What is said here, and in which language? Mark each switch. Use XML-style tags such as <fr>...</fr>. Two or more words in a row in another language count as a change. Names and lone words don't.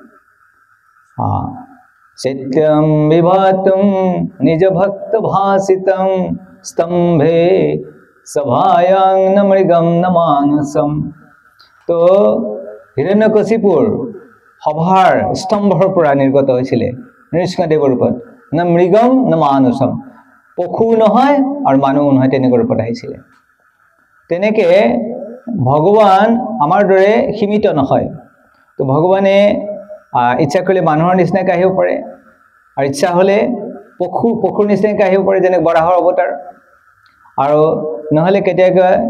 <sa>सत्यं विभातुं निज भक्त भासितं स्तंभे सभायां न मृगं न मानसम।</sa> <as>তো হিৰণ্যকশিপুৰ সভাৰ স্তম্ভৰ পৰা নিৰ্গত হৈছিলে নৃসিংহদেৱৰ ৰূপত</as> <sa>न मृगम न मानसम।</sa> <as>পশু নহয় আৰু মানুহ নহয় তেনেকৈ ৰূপত আহিছিলে তেনেকে ভগৱান আমাৰ দৰে সীমিত নহয় তো ভগৱানে ইচ্ছা কৰিলে মানুহৰ নিচিনাকৈ আহিব পাৰে আৰু ইচ্ছা হ'লে পশুৰ নিচিনাকৈ আহিব পাৰে যেনে বৰাহৰ অৱতাৰ আৰু নহ'লে কেতিয়াবা</as>